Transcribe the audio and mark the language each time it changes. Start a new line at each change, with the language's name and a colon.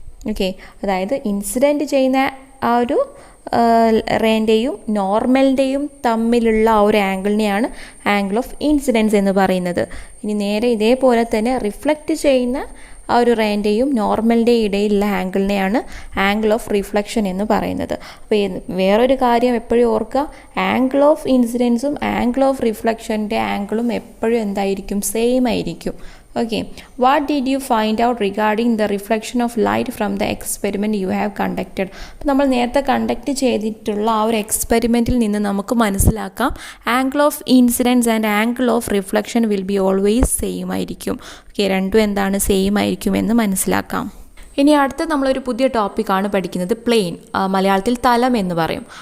Malayalam: Okay, അതായത് incident ചെയ്യുന്ന ആ ഒരു റേൻ്റെയും നോർമലിൻ്റെയും തമ്മിലുള്ള ആ ഒരു ആംഗിളിനെയാണ് ആംഗിൾ ഓഫ് ഇൻസിഡൻസ് എന്ന് പറയുന്നത്. ഇനി നേരെ ഇതേപോലെ തന്നെ റിഫ്ലക്റ്റ് ചെയ്യുന്ന ആ ഒരു റേൻ്റെയും നോർമലിൻ്റെയും ഇടയിലുള്ള ആംഗിളിനെയാണ് ആംഗിൾ ഓഫ് റിഫ്ലക്ഷൻ എന്ന് പറയുന്നത്. അപ്പോൾ വേറൊരു കാര്യം എപ്പോഴും ഓർക്കുക, ആംഗിൾ ഓഫ് ഇൻസിഡൻസും ആംഗിൾ ഓഫ് റിഫ്ലക്ഷൻ്റെ ആംഗിളും എപ്പോഴും എന്തായിരിക്കും? സെയിം ആയിരിക്കും.
English: Okay, what did you find out regarding the reflection of light from the experiment you have conducted?
Malayalam: അപ്പോൾ നമ്മൾ നേരത്തെ കണ്ടക്ട് ചെയ്തിട്ടുള്ള ആ ഒരു എക്സ്പെരിമെൻറ്റിൽ നിന്ന് നമുക്ക് മനസ്സിലാക്കാം
English: angle of incidence and angle of reflection will be always same
Malayalam: ആയിരിക്കും. ഓക്കെ, രണ്ടും എന്താണ്? സെയിം ആയിരിക്കും എന്ന് മനസ്സിലാക്കാം. ഇനി അടുത്ത നമ്മളൊരു പുതിയ ടോപ്പിക്കാണ് പഠിക്കുന്നത്, പ്ലെയിൻ, മലയാളത്തിൽ തലം എന്ന് പറയും.